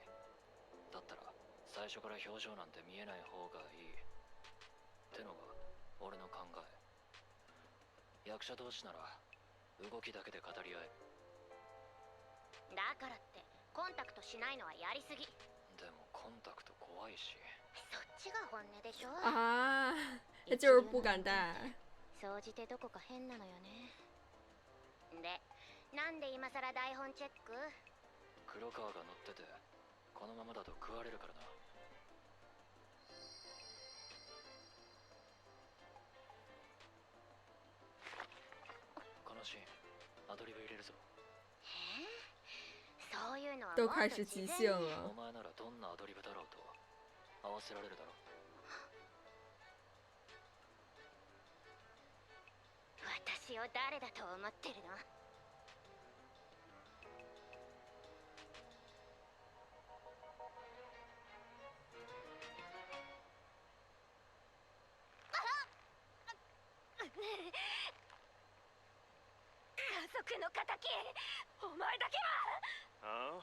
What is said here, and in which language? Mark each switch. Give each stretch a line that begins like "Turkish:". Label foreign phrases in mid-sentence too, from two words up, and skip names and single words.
Japanese: だったら最初から表情なんて見えない方がいいってのが俺の考え。役者同士なら動きだけで語り合える。だからってコンタクトしないのはやりすぎ。でもコンタクト怖いし。そっちが本音でしょ。
Chinese: 啊，他就是不敢戴。
Japanese: 総じてどこか変なのよね。で、なんで今さら台本チェック？黒川が乗っててこのままだと食われるからな。このシーンアドリブ入れるぞ。そういうのは
Chinese: 都开始即兴了。
Japanese: お前ならどんなアドリブだろうと合わせられるだろう。私を誰だと思ってるの？家族の敵、お前だけは。